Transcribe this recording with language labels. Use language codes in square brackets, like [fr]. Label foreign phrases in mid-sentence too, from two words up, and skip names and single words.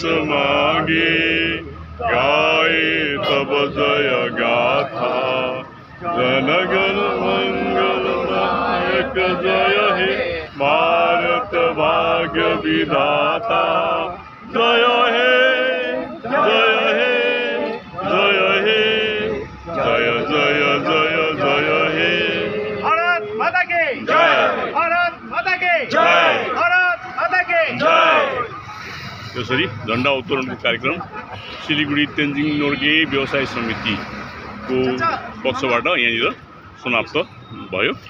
[hi] मागे गाए तब जय गाथा जनगण मंगल नायक जय हे भारत भाग्य विधाता जय हे जय हे जय हे जय जय जय जय हे। भारत माता की जय। भारत माता की जय। भारत माता की जय। [ne] यसरी झन्डा उत्तोलनको कार्यक्रम सिलिगुडी तेन्जिङ नोर्गे व्यवसाय समितिको पक्षबाट यहाँनिर समाप्त भयो।